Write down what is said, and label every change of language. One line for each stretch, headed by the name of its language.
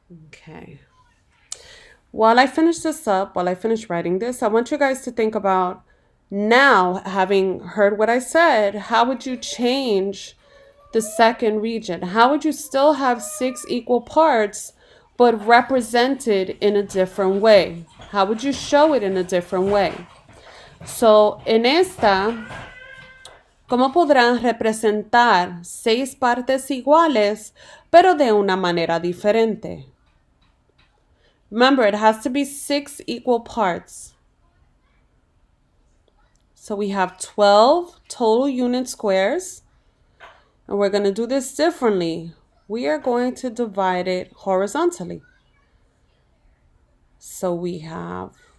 English: Okay. While I finish this up, while I finish writing this, I want you guys to think about, now having heard what I said, how would you change the second region? How would you still have 6 equal parts but represented in a different way? How would you show it in a different way?
Spanish: So, en esta, ¿cómo podrán representar 6 partes iguales, pero de una manera diferente?
English: Remember, it has to be 6 equal parts. So we have 12 total unit squares. And we're going to do this differently. We are going to divide it horizontally. So we have